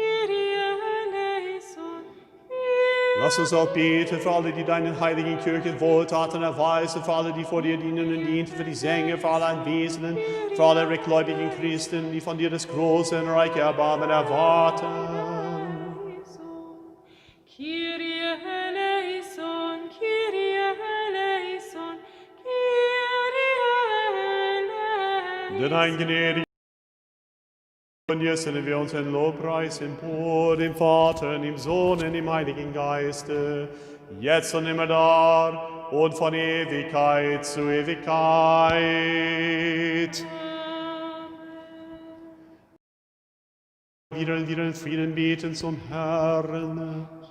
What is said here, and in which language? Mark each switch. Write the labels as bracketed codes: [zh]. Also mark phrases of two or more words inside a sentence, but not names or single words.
[de] Lass uns auch beten für alle, die deinen heiligen Kirchen Wohltaten erweisen, für alle, die vor dir dienen und dienen, für die Sänger, für alle Anwesenden, für alle rechtgläubigen Christen, die von dir das große und reiche Erbarmen erwarten. [el] Kyrie eleison, Kyrie eleison, Kyrie eleison. [de] Denn ein gnädiger und jetzt sind wir unseren Lobpreis empor, dem Vater, dem Sohn und dem Heiligen Geiste, jetzt und immer da und von Ewigkeit zu Ewigkeit. Wieder und wieder in Frieden beten zum Herrn.